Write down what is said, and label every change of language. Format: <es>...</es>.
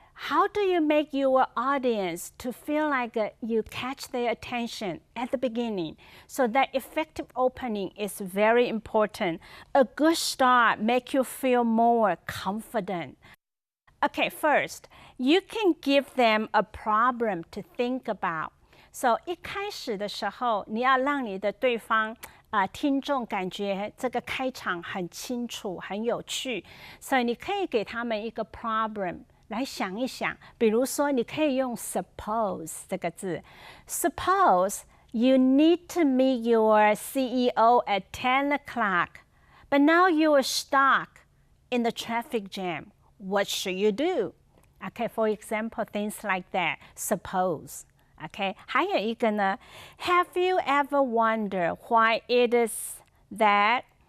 <en>How do you make your audience to feel like you catch their attention at the beginning? So that effective opening is very important. A good start makes you feel more confident. Okay, first, you can give them a problem to think about.</en> <zh>So 一开始的时候，你要让你的对方听众感觉这个开场很清楚、很有趣，所以你可以给他们一个 problem 来想一想。比如说，你可以用 suppose 这个字。</zh> <en>Suppose you need to meet your CEO at 10 o'clock, but now you are stuck in the traffic jam. What should you do? Okay, for example, things like that. Suppose. Okay,</en> <zh>还有一个呢</zh> <en>Have you ever wondered why it is that?</en>